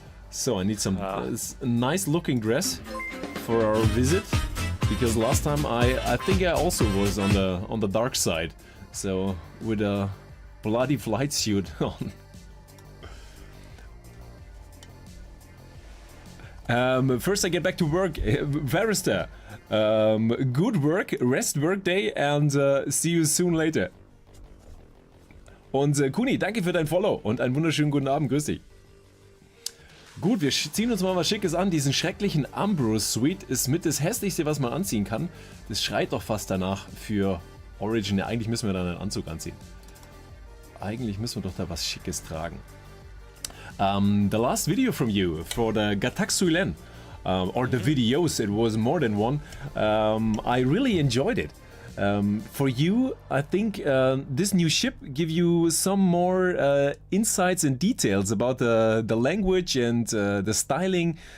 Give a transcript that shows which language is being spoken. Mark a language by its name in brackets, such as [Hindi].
[English] So I need some nice looking dress for our visit, because last time I think I also was on the dark side, so with a bloody flight suit on. First I get back to work. Varista, good work, rest work day, and see you soon later. [German] Und Kuni, danke für dein Follow und einen wunderschönen guten Abend, grüß dich. Gut, wir ziehen uns mal was Schickes an. Diesen schrecklichen Ambrose Suite ist mit das hässlichste, was man anziehen kann. Das schreit doch fast danach für Origin. Ja, eigentlich müssen wir dann einen Anzug anziehen. Eigentlich müssen wir doch da was Schickes tragen. [English] The last video from you for the Gataxuilen, or the videos, it was more than one. I really enjoyed it. For you, I think this new ship give you some more insights and details about the language and the styling.